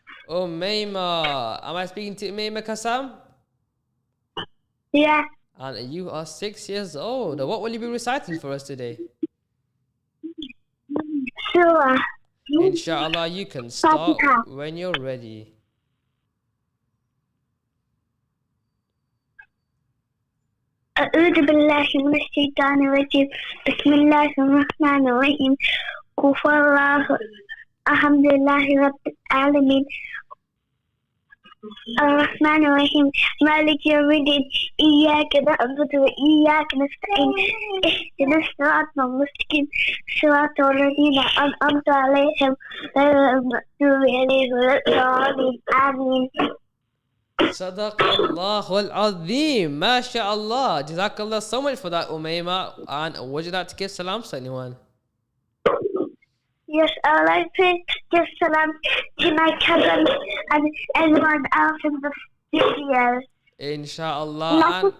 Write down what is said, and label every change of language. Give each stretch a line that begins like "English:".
English: Umayma. Am I speaking to Umayma Kasam? Yeah. And you are 6 years old. What will you be reciting for us today? Surah. Insha'Allah, you can start when you're ready.
Arabic: أعوذ بالله من الشيطان الرجيم بسم الله الرحمن الرحيم كفى الله الحمد لله رب العالمين الرحمن الرحيم مالك يوم الدين إياك نعبد وإياك نستعين اهدنا الصراط المستقيم صراط الذين أنعمت عليهم غير المغضوب عليهم ولا الضالين آمين. Sadaqallahul Azim. MashaAllah.
English: Jazakallah so much for that, Umayma. And would you like to give salams to anyone? Yes, I would like to give salam to my cousins and everyone else in the studio.
Arabic: Insha'Allah.